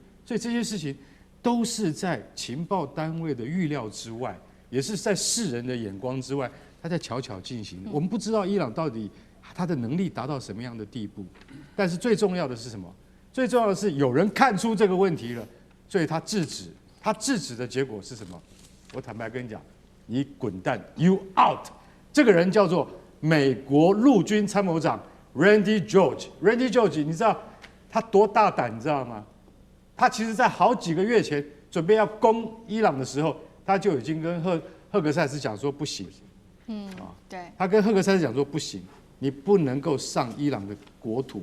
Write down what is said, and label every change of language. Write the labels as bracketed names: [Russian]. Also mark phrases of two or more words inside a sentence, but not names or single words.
[Chinese] 所以這些事情都是在情報單位的預料之外，也是在世人的眼光之外。他在悄悄進行，我們不知道伊朗到底他的能力達到什麼樣的地步，但是最重要的是什麼？最重要的是有人看出這個問題了，所以他制止。他制止的結果是什麼？我坦白跟你講，你滾蛋 ， [English] You out。 [Chinese] 這個人叫做美國陸軍參謀長 Randy George。Randy George， 你知道他多大膽，你知道嗎？他其實在好幾個月前準備要攻伊朗的時候，他就已經跟赫格塞斯講說不行。對，他跟赫格塞斯講說不行，你不能夠上伊朗的國土。